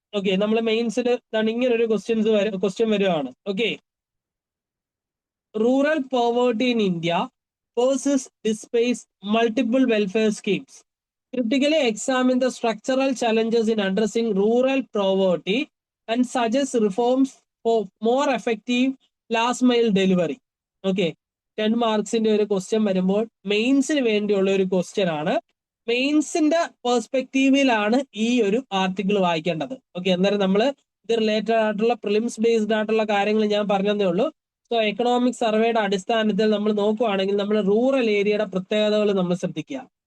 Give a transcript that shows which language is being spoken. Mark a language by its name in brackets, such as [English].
[Malayalam] Okay, നമ്മൾ മെയിൻസിൽ ഇങ്ങനെ ഒരു ക്വസ്റ്റ്യൻ വരുവാണ്. [English] Okay, rural poverty in India versus disperse multiple welfare schemes critically examine the structural challenges in addressing rural poverty and suggest reforms for more effective last mile delivery. [Malayalam] Okay, 10 മാർക്സിന്റെ ഒരു question വരുമ്പോൾ മെയിൻസിന് വേണ്ടിയുള്ള ഒരു question ആണ്. മെയിൻസിന്റെ പെർസ്പെക്റ്റീവിലാണ് ഈ ഒരു article വായിക്കേണ്ടത്. Okay, അന്നേരം നമ്മൾ ഇത് റിലേറ്റഡ് ആയിട്ടുള്ള പ്രിലിംസ് ബേസ്ഡ് ആയിട്ടുള്ള കാര്യങ്ങൾ ഞാൻ പറഞ്ഞതേ ഉള്ളൂ. സോ എക്കണോമിക് സർവേയുടെ അടിസ്ഥാനത്തിൽ നമ്മൾ നോക്കുവാണെങ്കിൽ നമ്മൾ റൂറൽ ഏരിയയുടെ പ്രത്യേകതകൾ നമ്മൾ ശ്രദ്ധിക്കുക.